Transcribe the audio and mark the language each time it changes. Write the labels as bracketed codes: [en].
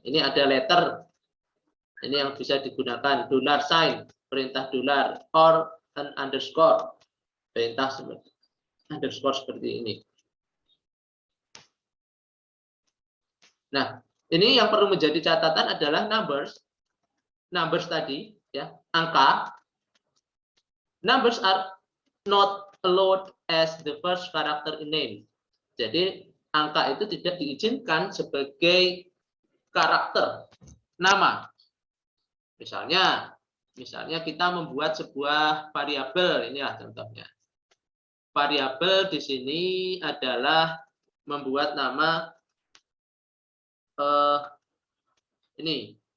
[id] Ini ada letter, ini yang bisa digunakan $sign, perintah dollar, [en] or an underscore, [id] perintah underscore seperti ini. Nah, ini yang perlu menjadi catatan adalah numbers tadi ya, angka. [en] Numbers are not allowed as the first character in name. [id] Jadi angka itu tidak diizinkan sebagai karakter nama. Misalnya kita membuat sebuah variabel, inilah contohnya. Variabel di sini adalah membuat nama ini